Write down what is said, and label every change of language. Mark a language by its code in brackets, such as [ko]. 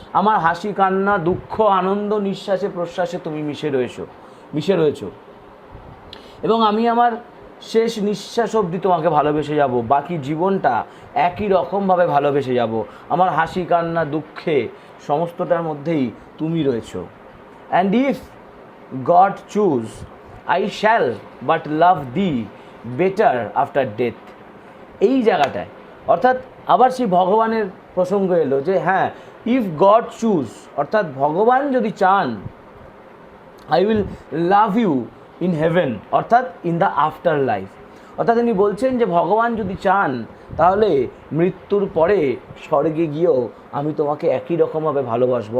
[bn] আমার হাসি, কান্না, দুঃখ, আনন্দ, নিঃশ্বাসে প্রশ্বাসে তুমি মিশে রয়েছো, এবং আমি আমার শেষ নিঃশ্বাস অবধি তোমাকে ভালোবেসে যাব, বাকি জীবনটা একই রকমভাবে ভালোবেসে যাব। আমার হাসি, কান্না, দুঃখে সমস্তটার মধ্যেই তুমি রয়েছো। [en] And if God choose, I shall but love thee better after death। [bn] এই জায়গাটায় অর্থাৎ আবার সেই ভগবানের প্রসঙ্গ এলো যে হ্যাঁ, [en] if God choose, [bn] অর্থাৎ ভগবান যদি চান, [en] I will love you in heaven, [bn] অর্থাৎ [en] In the after life. [bn] অর্থাৎ তিনি বলছেন যে ভগবান যদি চান তাহলে মৃত্যুর পরে স্বর্গে গিয়েও আমি তোমাকে একই রকমভাবে ভালোবাসবো।